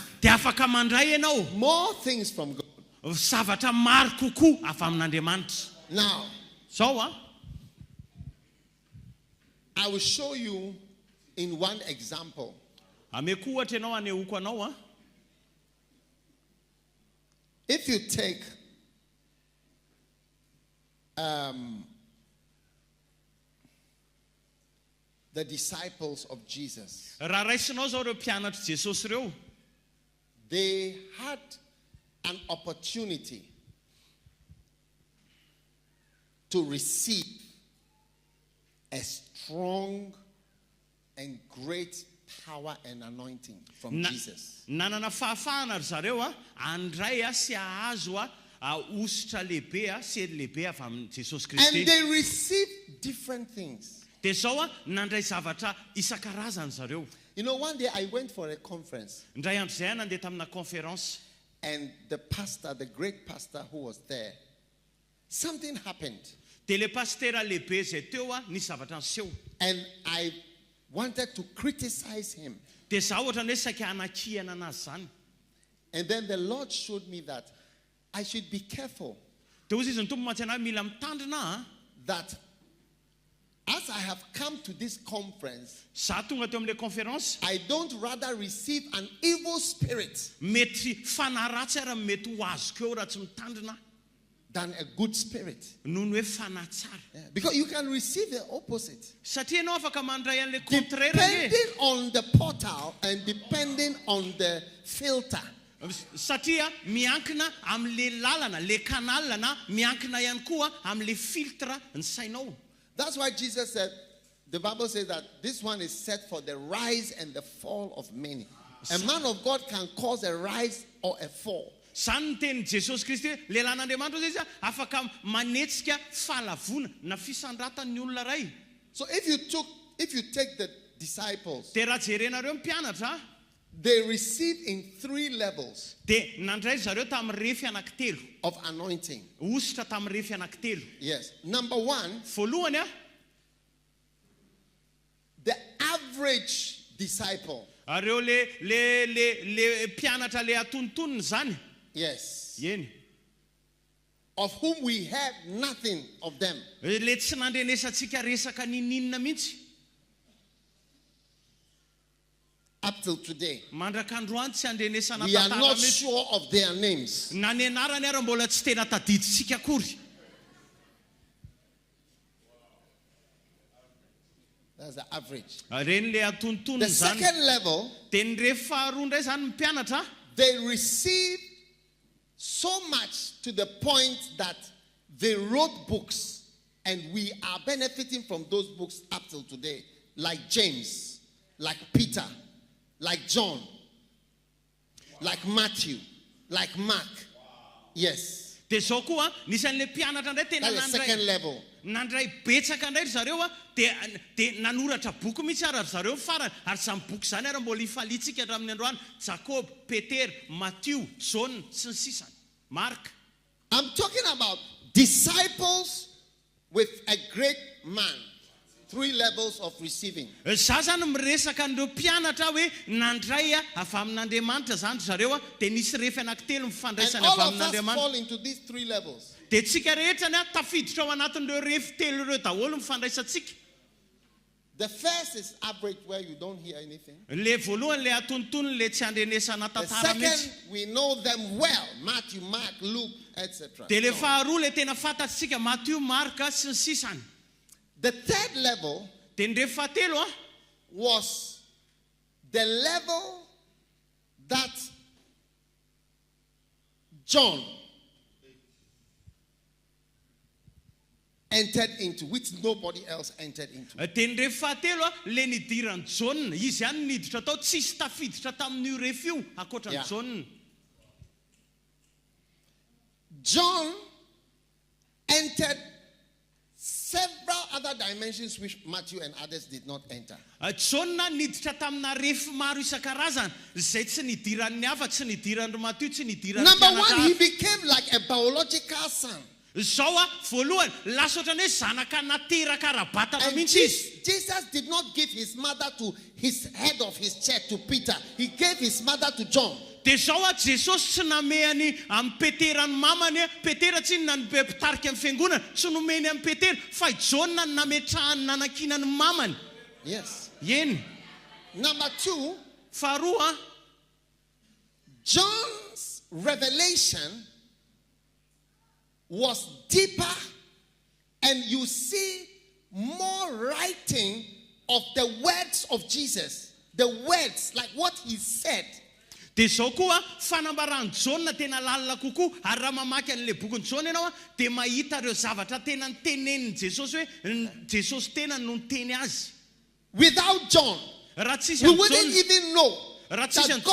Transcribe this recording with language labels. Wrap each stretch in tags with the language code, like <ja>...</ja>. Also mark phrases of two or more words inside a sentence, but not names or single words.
<mg>Dia afaka mandray ianao</mg> <en>more things from God.</en> <mg>zavatra maro kokoa avy amin'Andriamanitra.</mg> <en>Now,</en> <mg>Zao</mg> <en>I will show you in one example</en> <mg>ameko ohatra ianao anehoako anao</mg> <en>if you take the disciples of Jesus.</en> <mg>raha raisinao zao reo mpianatra Jesosy reo.</mg> <en>They had an opportunity to receive a strong and great power and anointing from Jesus.</en> <mg>Nanana fahafahana ry zareo andray sy ahazo ositra lehibe sy lehibe avy amin'ny Jesosy</mg> <en>And</en> <mg>Kristy.</mg> <en>they received different things.</en> <mg>Dia zao nandray zavatra isan-karazany zareo.</mg> <en>You know, one day I went for a conference,</en> <mg>Indray andro zay nandeha tamina conférence.</mg> <en>and the pastor, the great pastor who was there, something happened.</en> <mg>Dia le pastera lehibe zay teo nisy zavatra niseho.</mg> <en>And I wanted to criticize him.</en> <mg>Dia zaho ohatra ny hoe saika hanakihana anazy zany.</mg> <en>And then the Lord showed me that I should be careful</en> <mg>Dia ozy izy ny tompo mantsy mila mitandrina</mg> <en>that as I have come to this conference,</en> <mg>za tonga teo amin'ilay conférence</mg> <en>I don't rather receive an evil spirit</en> <mg>mety fanahy ratsy raha mety ho azoko eo raha tsy mitandrina</mg> <en>than a good spirit.</en> <mg>noho ny hoe fanahy tsara.</mg> <en>Yeah, because you can receive the opposite.</en> <mg>Satria ianao afaka mandray an'ilay contraire anie.</mg> <en>Depending on the portal and depending on the filter.</en> <mg>Satria miankina amin'ilay lalana,</mg> <fr>le canal</fr> <mg>na miankina ihany koa amin'ilay filtre ny sainao.</mg> <en>That's why Jesus said, the Bible says that this one is set for the rise and the fall of many. A man of God can cause a rise or a fall.</en> <mg>Zany ny tenin'i Jesosy Kristy hoe lehilahin'Andriamanitra izy afaka manetsika fahalavona na fisandratan'ny olona ray.</mg> <en>So if you take the disciples,</en> <mg>Dia raha jerenareo mpianatra</mg> <en>they received in 3 levels</en> <mg>dia nandray zareo tamin'ny refy anankitelo.</mg> <en>of anointing.</en> <mg>Ositra tamin'ny refy anankitelo.</mg> <en>Yes. Number 1,</en> <mg>Voalohany</mg> <en>the average disciple.</en> <mg>areo le mpianatra le atontonony zany.</mg> <en>Yes.</en> <mg>Eny.</mg> <en>Of whom we have nothing of them.</en> <mg>Le tsy nandrenesantsika resaka nininina mihitsy.</mg> <en>Up till today.</en> <mg>Mandrak'androany tsy andrenesana</mg> <en>We are</en> <mg>tantara</mg> <en>not</en> <mg>mihitsy.</mg> <en>sure of their names.</en> <mg>Na ny anarany ary mbola tsy tena tadiditsika akory.</mg> <en>That's the average.</en> <mg>Reny le atontonony</mg> <en>The</en> <mg>zany.</mg> <en>second level,</en> <mg>Dia ny rehefa faharoa indray zany ny mpianatra.</mg> <en>they receive so much to the point that they wrote books, and we are benefiting from those books up till today. Like James, like Peter, like John, like Matthew, like Mark. Yes.</en> <mg>Dia zao koa nisan'ilay mpianatra indray tena</mg> <en>That's the second level.</en> <mg>nandray betsaka indray zareo dia nanoratra boky mihitsy ary zareo farany ary samy boky zany ary mbola ifalitsika hatramin'ny androany. Jakob, Peter, Matthieu, John sy ny sisany, Mark.</mg> <en>I'm talking about disciples with a great man. 3 levels of receiving.</en> <mg>Za zany miresaka an'ireo mpianatra hoe nandray avy amin'Andriamanitra zany zareo dia nisy rehefa anankitelo</mg> <en>And</en> <mg>mifandraisana</mg> <en>all</en> <mg>avy</mg> <en>of us</en> <mg>amin'Andriamanitra.</mg> <en>fall into these 3 levels.</en> <mg>Dia tsika rehetra ny tafiditra ao anatin'ireo rehefa telo ireo daholo mifandraisantsika.</mg> <en>The first is average, where you don't hear anything.</en> <mg>Le voalohany le atontonony le tsy andrenesana</mg> <en>The</en> <mg>tantara mihitsy.</mg> <en>second, we know them well. Matthew, Mark, Luke, etc.</en> <mg>Dia le faharoa le tena fantatsika Matthieu, Marka sy ny sisany.</mg> <en>The third level</en> <mg>Dia ny rehefa fahatelo</mg> <en>was the level that John entered into, which nobody else entered into.</en> <mg>dia ny rehefa fahatelo le nidirany Jauna. Izy ihany niditra tao, tsisy tafiditra tamin'io rehefa io ankoatran'ny</mg> <en>Yeah.</en> <mg>Jauna.</mg> <en>John entered several other dimensions which Matthew and others did not enter.</en> <mg>Jauna niditra tamina rehefa maro isan-karazany izay tsy nidiran'ny hafa, tsy nidiran'ny Matthieu, tsy nidiran'ny</mg> <en>Number</en> <mg>mpianatra</mg> <en>one, he</en> <mg>hafa.</mg> <en>became like a biological son.</en> <mg>Zao voalohany lasa ohatrany hoe zanaka nateraka ara-batana</mg> <en>And</en> <mg>mihitsy izy.</mg> <en>Jesus did not give his mother to his head of his church, to Peter. He gave his mother to John.</en> <mg>Dia zao Jesosy tsy namehany amin'ny Petera ny mamany. Petera tsy na nitarika amin'ny fiangonana, tsy nomeny amin'ny Petera, fa Jauna ny nametrahany nanankinany mamany.</mg> <en>Yes.</en> <mg>Eny.</mg> <en>Number 2,</en> <mg>Faharoa</mg> <en>John's revelation was deeper, and you see more writing of the words of Jesus. The words, like what he said.</en> <mg>dia zao koa fanambarany Jauna tena lalina kokoa. Ary raha mamaky an'ilay bokin'ny Jauna ianao dia mahita ireo zavatra tena nitenenin'i Jesosy hoe Jesosy tena no niteny azy.</mg> <en>Without John,</en> <mg>Raha tsisy</mg> <en>we</en> <mg>an'i</mg> <en>wouldn't</en> <mg>Jauna,</mg> <en>even know</en> <mg>raha tsisy</mg> <en>that</en> <mg>an'i</mg>